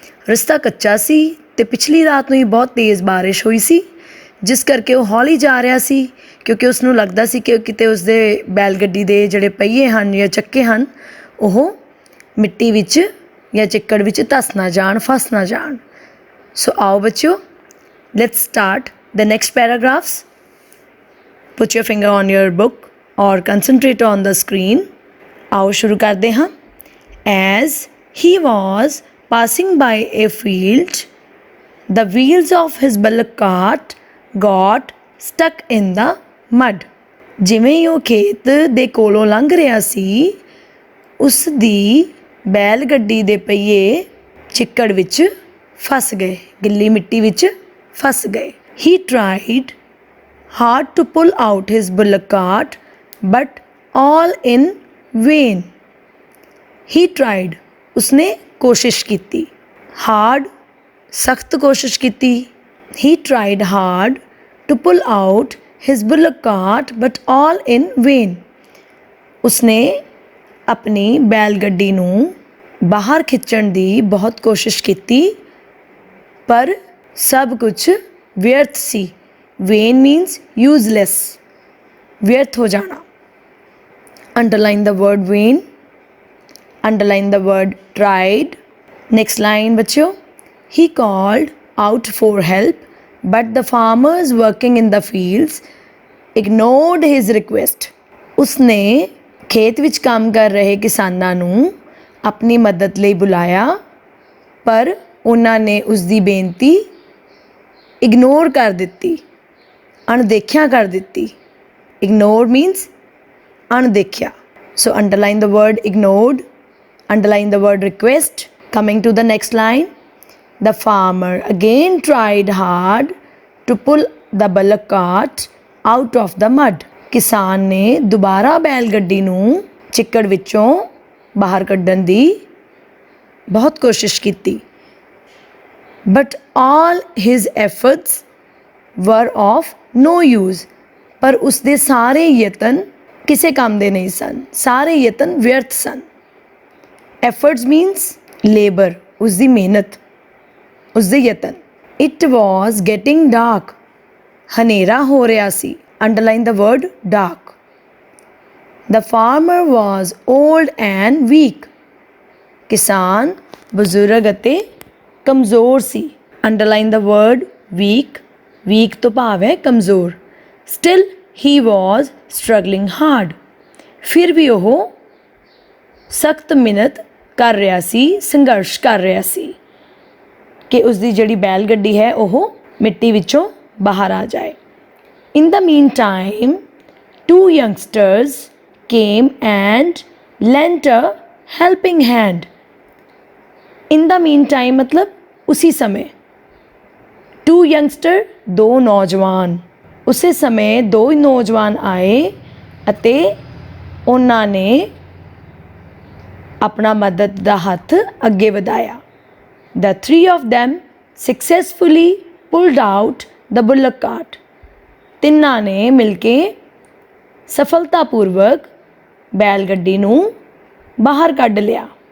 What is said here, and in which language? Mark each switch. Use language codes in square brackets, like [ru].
[pa] ਰਸਤਾ ਕੱਚਾ ਸੀ ਅਤੇ ਪਿਛਲੀ ਰਾਤ ਨੂੰ ਹੀ ਬਹੁਤ ਤੇਜ਼ ਬਾਰਿਸ਼ ਹੋਈ ਸੀ, ਜਿਸ ਕਰਕੇ ਉਹ ਹੌਲੀ ਜਾ ਰਿਹਾ ਸੀ ਕਿਉਂਕਿ ਉਸ ਨੂੰ ਲੱਗਦਾ ਸੀ ਕਿ ਕਿਤੇ ਉਸਦੇ ਬੈਲ ਗੱਡੀ ਦੇ ਜਿਹੜੇ ਪਹੀਏ ਹਨ ਜਾਂ ਚੱਕੇ ਹਨ ਉਹ ਮਿੱਟੀ ਵਿੱਚ ਜਾਂ ਚਿੱਕੜ ਵਿੱਚ ਧੱਸ ਨਾ ਜਾਣ, ਫਸ ਨਾ ਜਾਣ। [en] So ਆਓ ਬੱਚਿਓ, let's start the next paragraphs. Put your finger on your book or concentrate on the screen. [pa] ਆਓ ਸ਼ੁਰੂ ਕਰਦੇ ਹਾਂ। [en] As he was passing by a field, the wheels of his bullock cart got stuck in the mud. [pa] ਜਿਵੇਂ ਹੀ ਉਹ ਖੇਤ ਦੇ ਕੋਲੋਂ ਲੰਘ ਰਿਹਾ ਸੀ, ਉਸ ਦੀ ਬੈਲ ਗੱਡੀ ਦੇ ਪਹੀਏ ਚਿੱਕੜ ਵਿੱਚ ਫਸ ਗਏ, ਗਿੱਲੀ ਮਿੱਟੀ ਵਿੱਚ ਫਸ ਗਏ। [en] He tried hard to pull out his bullock cart, but all in vain. He tried, [pa] ਉਸਨੇ ਕੋਸ਼ਿਸ਼ ਕੀਤੀ। [en] Hard, [pa] ਸਖਤ ਕੋਸ਼ਿਸ਼ ਕੀਤੀ। [en] He tried hard to pull out his bullock cart, but all in vain. [pa] ਉਸਨੇ ਆਪਣੀ ਬੈਲ ਗੱਡੀ ਨੂੰ ਬਾਹਰ ਖਿੱਚਣ ਦੀ ਬਹੁਤ ਕੋਸ਼ਿਸ਼ ਕੀਤੀ, ਪਰ ਸਭ ਕੁਝ ਵਿਅਰਥ ਸੀ। [en] Vain means useless, [pa] ਵਿਅਰਥ ਹੋ ਜਾਣਾ। [en] Underline the word vain. Underline the word tried. Next line ਬੱਚਿਓ। He called out for help, but the farmers working in the fields ignored his request. [pa] ਉਸਨੇ ਖੇਤ ਵਿੱਚ ਕੰਮ ਕਰ ਰਹੇ ਕਿਸਾਨਾਂ ਨੂੰ ਆਪਣੀ ਮਦਦ ਲਈ ਬੁਲਾਇਆ, ਪਰ ਉਹਨਾਂ ਨੇ ਉਸ ਦੀ ਬੇਨਤੀ ਇਗਨੋਰ ਕਰ ਦਿੱਤੀ, ਅਣਦੇਖਿਆ ਕਰ ਦਿੱਤੀ। [en] Ignore means ਅਣਦੇਖਿਆ। So underline the word ignored. Underline the word request. Coming to the next line. The farmer again tried hard to pull the bullock cart out of the mud. [pa] ਕਿਸਾਨ ਨੇ ਦੁਬਾਰਾ ਬੈਲ ਗੱਡੀ ਨੂੰ ਚਿੱਕੜ ਵਿੱਚੋਂ ਬਾਹਰ ਕੱਢਣ ਦੀ ਬਹੁਤ ਕੋਸ਼ਿਸ਼ ਕੀਤੀ। [en] But all his efforts were of no use. [pa] ਪਰ ਉਸਦੇ ਸਾਰੇ ਯਤਨ ਕਿਸੇ ਕੰਮ ਦੇ ਨਹੀਂ ਸਨ, ਸਾਰੇ ਯਤਨ ਵਿਅਰਥ ਸਨ। [en] Efforts means labor, [pa] ਉਸਦੀ ਮਿਹਨਤ, ਉਸਦੇ ਯਤਨ। [en] It was getting dark. [pa] ਹਨੇਰਾ ਹੋ ਰਿਹਾ ਸੀ। [en] Underline the word dark. The farmer was old and weak. [pa] ਕਿਸਾਨ ਬਜ਼ੁਰਗ ਅਤੇ ਕਮਜ਼ੋਰ ਸੀ। [en] Underline the word weak. [pa] Weak ਤੋਂ ਭਾਵ ਹੈ ਕਮਜ਼ੋਰ। [en] Still he was struggling hard. [pa] ਫਿਰ ਵੀ ਉਹ ਸਖਤ ਮਿਹਨਤ ਕਰ ਰਿਹਾ ਸੀ, ਸੰਘਰਸ਼ ਕਰ ਰਿਹਾ ਸੀ ਕਿ ਉਸਦੀ ਜਿਹੜੀ ਬੈਲ ਗੱਡੀ ਹੈ ਉਹ ਮਿੱਟੀ ਵਿੱਚੋਂ ਬਾਹਰ ਆ ਜਾਏ। [en] In the meantime, 2 youngsters came and lent a helping hand. In the meantime [pa] ਮਤਲਬ ਉਸੀ ਸਮੇਂ। [en] 2 youngster, [pa] 2 ਨੌਜਵਾਨ। ਉਸੇ ਸਮੇਂ 2 ਨੌਜਵਾਨ ਆਏ ਅਤੇ ਉਹਨਾਂ ਨੇ ਆਪਣਾ ਮਦਦ ਦਾ ਹੱਥ ਅੱਗੇ ਵਧਾਇਆ। [en] The 3 of them successfully pulled out the bullock cart. [pa] ਤਿੰਨਾਂ ਨੇ ਮਿਲ ਕੇ ਸਫਲਤਾਪੂਰਵਕ ਬੈਲ ਗੱਡੀ ਨੂੰ ਬਾਹਰ ਕੱਢ ਲਿਆ।